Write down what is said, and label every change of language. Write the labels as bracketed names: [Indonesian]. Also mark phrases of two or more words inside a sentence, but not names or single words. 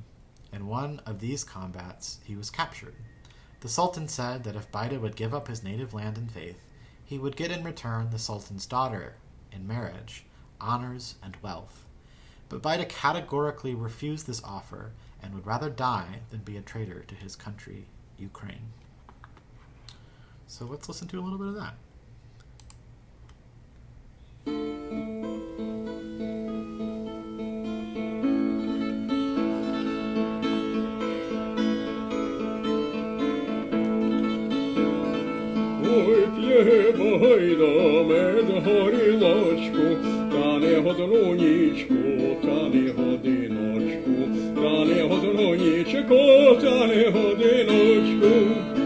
[English] In one of these combats he was captured. The Sultan said that if Baida would give up his native land and faith, he would get in return the Sultan's daughter in marriage, honors, and wealth. But Baida categorically refused this offer and would rather die than be a traitor to his country, Ukraine." So let's listen to a little bit of that. [Ukrainian] Ой, п'є Байда мед горілочку, та не годну нічку, та не годиночку, та не годну нічку, та не годиночку.